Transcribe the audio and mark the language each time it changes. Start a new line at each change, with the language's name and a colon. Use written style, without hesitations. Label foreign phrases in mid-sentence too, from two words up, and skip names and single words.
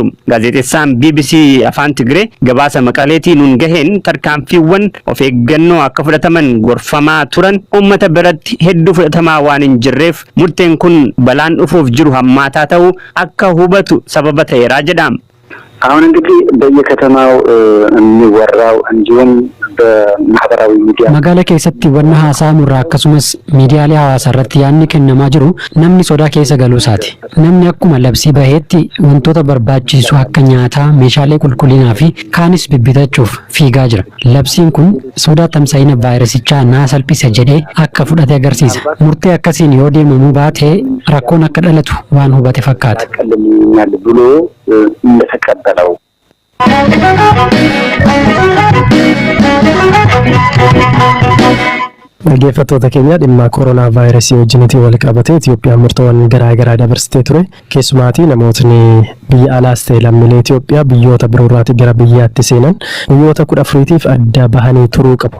Oromo: Gaazexeessaan BBC Afaan Tigree gabaasa Maqaleetiin nuun gaheen tarkaanfiiwwan of eeggannoo akka fudhataman gorfamaa turan uummata biratti hedduu fudhatamaa waan hin jirreef murteen kun balaan dhufuuf jiru hammaataa ta'uu akka hubatu sababa ta'eera jedha.
Amharic: አሁን እንግዲህ በየከተማው የሚወራው እንዲሁም በማህበራዊ ሚዲያ
Oromo: magaalaa keessatti wanna haasa'amu irraa akkasumas miidiyaalee hawaasaa irratti yaadni kennamaa jiru namni sodaa keessa galuu isaati. Namni akkuma labsii baheetti wantoota barbaachisu akka nyaataa, meeshaalee qulqullinaa fi kaanis bibbitachuuf fiigaa jira. Labsiin kun sodaa tamsa'ina vaayirasichaa naa salphisa jedhee akka fudhate agarsiisa. Murtee akkasiin yoo deemamuu baate rakkoon akka dhalatu waan hubate fakkaata.
Amharic: ብሎ እንደተቀበለው
Oromo: dhaggeeffattoota keenya dhimma koronaa vaayirasii wajjinitti wal qabatee Itoophiyaan murtoowwan garaagaraa dabarsitee ture. Keessumaatii namootni biyya alaas ta'e lammiilee Itoophiyaa biyyoota biroorraatii gara biyyaatti seenan guyyoota 14tiif adda bahanii turuu qabu.